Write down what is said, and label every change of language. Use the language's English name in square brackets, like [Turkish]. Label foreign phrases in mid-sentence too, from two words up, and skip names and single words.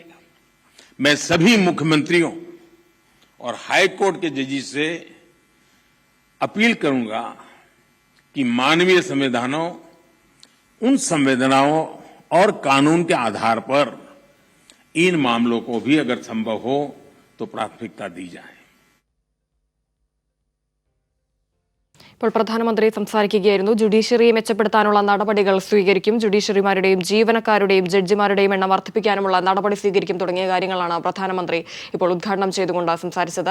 [Hindi] मैं सभी मुख्यमंत्रियों और हाईकोर्ट के जजेस से अपील करूंगा कि मानवीय संवेदनाओं, उन संवेदनाओं और कानून के आधार पर इन मामलों को भी अगर संभव हो तो प्राथमिकता दी जाए. [Malayalam] ഇപ്പോൾ പ്രധാനമന്ത്രി സംസാരിക്കുകയായിരുന്നു. ജുഡീഷ്യറിയെ മെച്ചപ്പെടുത്താനുള്ള നടപടികൾ സ്വീകരിക്കും, ജുഡീഷ്യറിമാരുടെയും ജീവനക്കാരുടെയും ജഡ്ജിമാരുടെയും എണ്ണം വർദ്ധിപ്പിക്കാനുമുള്ള നടപടി സ്വീകരിക്കും തുടങ്ങിയ കാര്യങ്ങളാണ് പ്രധാനമന്ത്രി ഇപ്പോൾ ഉദ്ഘാടനം ചെയ്തുകൊണ്ട് സംസാരിച്ചത്.